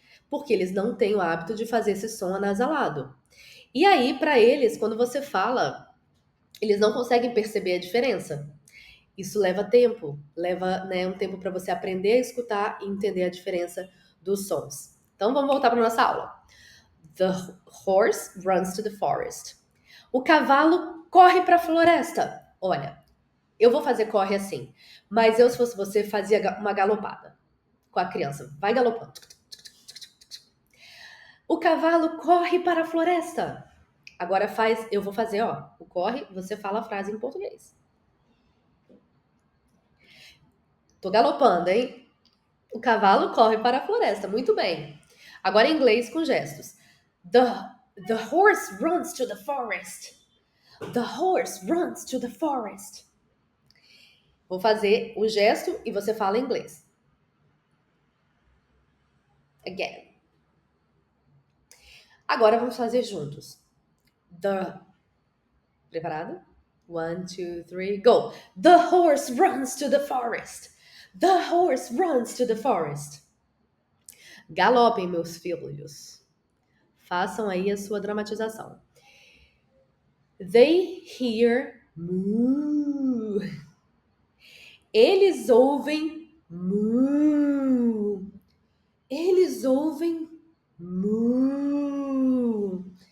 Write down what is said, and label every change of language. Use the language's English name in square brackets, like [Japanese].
[Portuguese] Porque eles não têm o hábito de fazer esse som anasalado. E aí, para eles, quando você fala, eles não conseguem perceber a diferença. Isso leva tempo, leva um tempo para você aprender a escutar e entender a diferença dos sons. Então vamos voltar para nossa aula. [English] The horse runs to the forest. [Portuguese] O cavalo corre para a floresta. Olha, eu vou fazer corre assim, mas eu, se fosse você, fazia uma galopada com a criança. Vai galopando. O cavalo corre para a floresta. Agora eu vou fazer, ó, o corre, você fala a frase em português. Tô galopando, hein? O cavalo corre para a floresta. Muito bem. Agora em inglês com gestos. [English] The horse runs to the forest. The horse runs to the forest. [Portuguese] Vou fazer o gesto e você fala em inglês. [English] Again. [Portuguese] Agora vamos fazer juntos. Preparado? 1, 2, 3, [English] go! The horse runs to the forest. The horse runs to the forest. [Portuguese] Galopem, meus filhos. Façam aí a sua dramatização. [English] They hear moo. [Portuguese] Eles ouvem moo. Eles ouvem moo.